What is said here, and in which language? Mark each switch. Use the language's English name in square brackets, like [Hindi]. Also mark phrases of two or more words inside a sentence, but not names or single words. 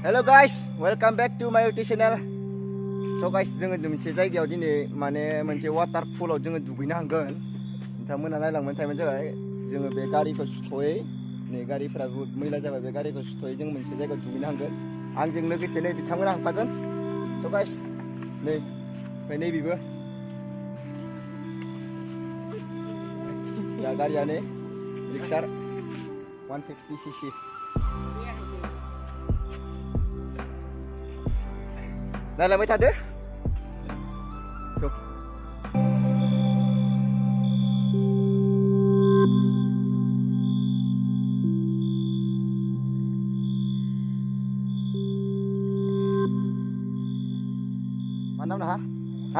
[English] guys, welcome back to my YouTube channel. So guys, [Bodo] जोङो मोनसे जायगायाव दिनै माने मोनसे वाटारफलाव जोङो दुगैनो हांगोन. नोंथांमोना नायलांबाय थाबानो जाबाय. जोङो बे गारिखौ सुथ'यै नै गारिफोरा मैला जाबाय, बे गारिखौ सुथ'यै जों मोनसे जायगायाव दुगैनो हांगोन. आंजों लोगोसे नै बिथांमोना हांफागोन. [English] So guys, [Bodo] नै ओमफ्राय नै बिबो या गारियानो रिक्सार 150cc. Nalamay tayo? Go. Mana na ha? Ha?